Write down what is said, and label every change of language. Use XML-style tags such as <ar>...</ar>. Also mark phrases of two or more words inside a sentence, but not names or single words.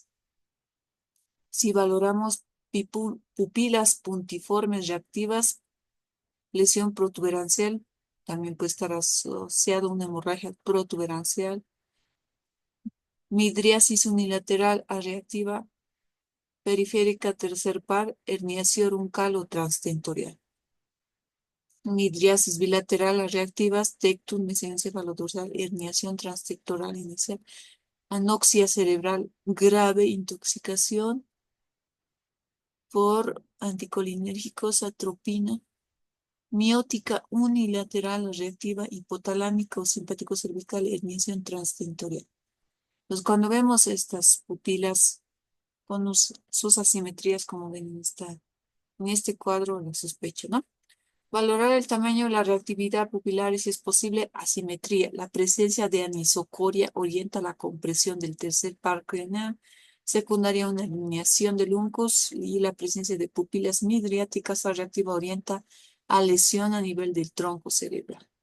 <es>Si valoramos pupilas puntiformes reactivas, lesión protuberancial, también puede estar asociado a una hemorragia protuberancial, midriasis unilateral reactiva, periférica tercer par, herniación runcal o transtentorial. Midriasis bilateral reactivas, tectum mesencefalodorsal, herniación transtectoral inicial, anoxia cerebral grave, intoxicación por anticolinérgicos, atropina, miótica unilateral reactiva, hipotalámica o simpático cervical, herniación transtentorial. Pues cuando vemos estas pupilas con sus asimetrías, como ven en este cuadro, lo sospecho, ¿no? Valorar el tamaño, la reactividad pupilar y si es posible, asimetría. La presencia de anisocoria orienta la compresión del tercer par craneal, secundaria una alineación del uncus y la presencia de pupilas midriáticas reactiva orienta a lesión a nivel del tronco cerebral.</es>